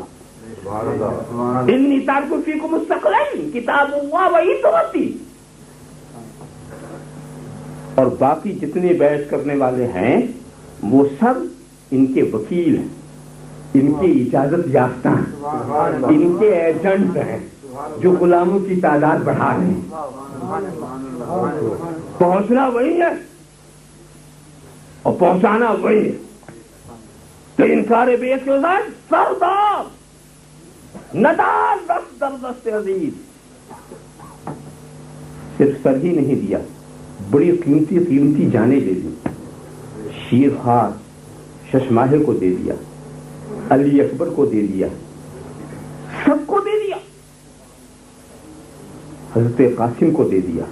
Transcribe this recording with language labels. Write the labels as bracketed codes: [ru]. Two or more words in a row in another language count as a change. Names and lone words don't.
[ar] انی تارک فیکم الثقلین کتاب اللہ و عترتی، [ur] اور باقی جتنے بیعت کرنے والے ہیں وہ سب ان کے وکیل ہیں، ان کی اجازت یافتہ ہیں، ان کے ایجنٹ ہیں جو غلاموں کی تعداد بڑھا رہے ہیں۔ پہنچنا وہی ہے اور پہنچانا وہی ہے۔ تو انکار بیعت کے ساتھ [fa] سردار ندار دست در دست عزیز، [ur] صرف سر ہی نہیں دیا، بڑی قیمتی قیمتی جانیں دے دی، شیر خار ششماہے کو دے دیا، علی اکبر کو دے دیا، سب کو دے دیا، حضرت قاسم کو دے دیا۔